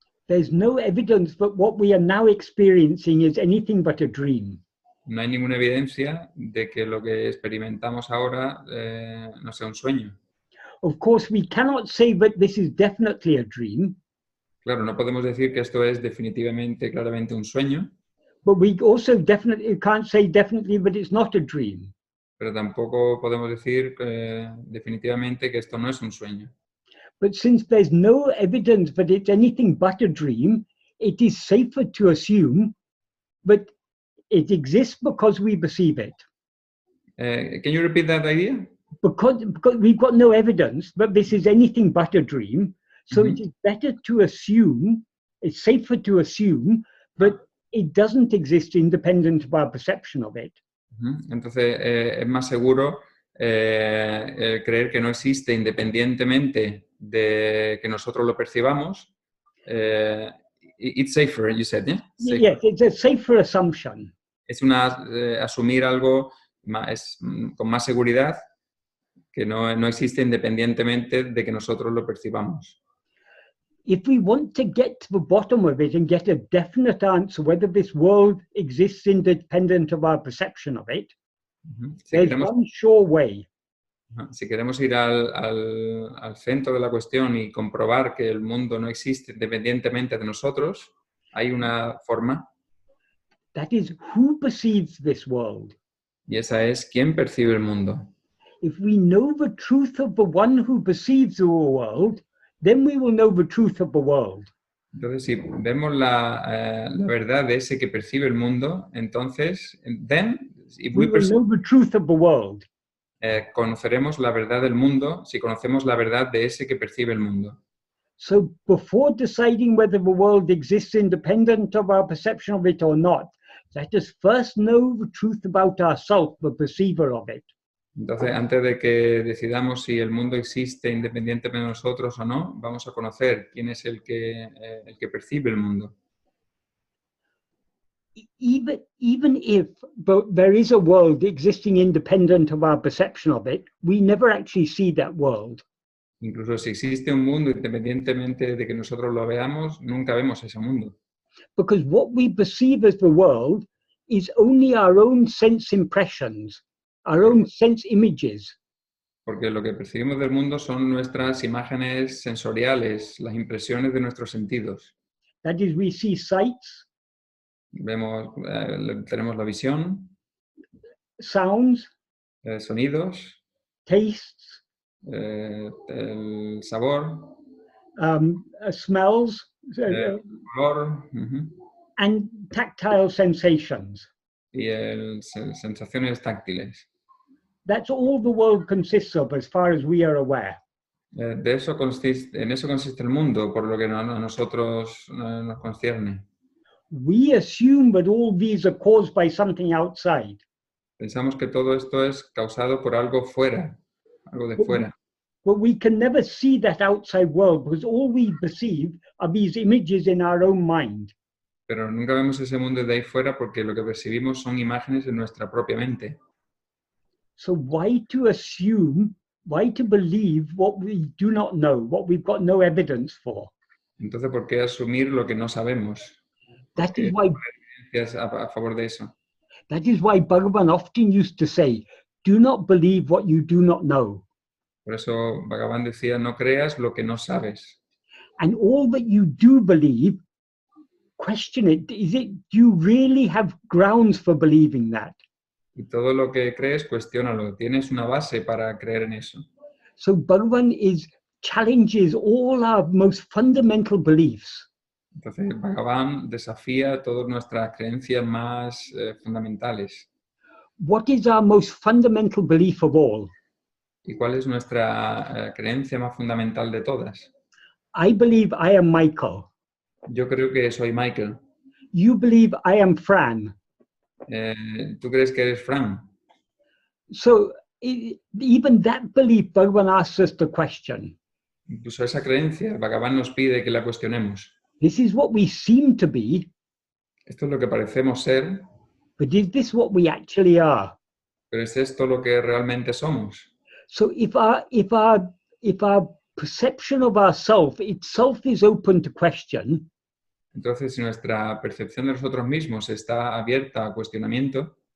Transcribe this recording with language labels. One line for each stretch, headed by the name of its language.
English: There's no evidence that what we are now experiencing is anything but a dream.
Spanish: No hay ninguna evidencia de que lo que experimentamos ahora no sea un sueño.
English: Of course, we cannot say that this is definitely a dream,
Spanish: Claro, no podemos decir que esto es definitivamente, claramente un sueño,
English: but we also definitely can't say definitely that it's not a dream.
Spanish: pero tampoco podemos decir definitivamente que esto no es un sueño.
English: But since there's no evidence that it's anything but a dream, it is safer to assume that it exists because we perceive it. Can you repeat that idea? Because we've got no evidence that this is anything but a dream, so it is better to assume, it's safer to assume that it doesn't exist independent of our perception of it.
Spanish: Entonces es más seguro creer que no existe independientemente de que nosotros lo percibamos.
English: It's safer, you said, yeah? Safer. Yes, it's a safer assumption.
Spanish: Es asumir algo con más seguridad que no existe independientemente de que nosotros lo percibamos.
English: If we want to get to the bottom of it and get a definite answer whether this world exists independent of our perception of it, there's one sure way.
Spanish: Si queremos ir al centro de la cuestión y comprobar que el mundo no existe independientemente de nosotros, hay una forma.
English: That is, who perceives this world?
Spanish: Y esa es quién percibe el mundo.
English: If we know the truth of the one who perceives the world, then we will know the truth of the world.
Spanish: Entonces, si vemos la verdad de ese que percibe el mundo, entonces,
English: if We will know the truth of the world.
Spanish: Conoceremos la verdad del mundo si conocemos la verdad de ese que percibe el mundo.
English: So before deciding whether the world exists independent of our perception of it or not, let us first know the truth about ourselves, the perceiver of it.
Spanish: Entonces, antes de que decidamos si el mundo existe independientemente de nosotros o no, vamos a conocer quién es el que percibe el mundo.
English: Even if there is a world existing independent of our perception of it, we never actually see that world.
Spanish: Incluso si existe un mundo independientemente de que nosotros lo veamos, nunca vemos ese mundo.
English: Because what we perceive as the world is only our own sense impressions, our own sense images.
Spanish: Porque lo que percibimos del mundo son nuestras imágenes sensoriales, las impresiones de nuestros sentidos.
English: That is, we see sights,
Spanish: tenemos la visión,
English: sounds,
Spanish: sonidos,
English: tastes,
Spanish: el sabor,
English: smells,
Spanish: color,
English: and tactile sensations.
Spanish: y sensaciones táctiles.
English: That's all the world consists of as far as we are aware.
Spanish: En eso consiste el mundo, por lo que a nosotros nos concierne.
English: We assume that all these are caused by something outside.
Spanish: Pensamos que todo esto es causado por algo fuera, algo de fuera.
English: But we can never see that outside world because all we perceive are these images in our own mind.
Spanish: Pero nunca vemos ese mundo de ahí fuera porque lo que percibimos son imágenes en nuestra propia mente.
English: So why to assume Why to believe what we do not know, what we've got no evidence for?
Spanish: Entonces, ¿por qué asumir lo que no sabemos?
English: That
Spanish: Porque
English: is why
Spanish: evidencias a favor de eso.
English: Bhagavan often used to say, do not believe what you do not know.
Spanish: Por eso Bhagavan decía, no creas lo que no sabes.
English: And all that you do believe, question it. Do you really have grounds for believing that?
Spanish: Y todo lo que crees, cuestiónalo. ¿Tienes una base para creer en eso?
English: So Bhagavan challenges all our most fundamental beliefs.
Spanish: Entonces, Bhagavan desafía todas nuestras creencias más fundamentales.
English: What is our most fundamental belief of all?
Spanish: ¿Y cuál es nuestra creencia más fundamental de todas?
English: I believe I am Michael.
Spanish: Yo creo que soy Michael.
English: You believe I am Fran.
Spanish: ¿Tú crees que eres Fran?
English: So even that belief, Bhagavan asks us to question.
Spanish: Incluso esa creencia, Bhagavan nos pide que la cuestionemos.
English: This is what we seem to be,
Spanish: Esto es lo que parecemos ser,
English: but is this what we actually are?
Spanish: pero ¿es esto lo que realmente somos?
English: So if our perception of ourself itself is open to question,
Spanish: Entonces, si nuestra percepción de nosotros mismos está abierta a cuestionamiento,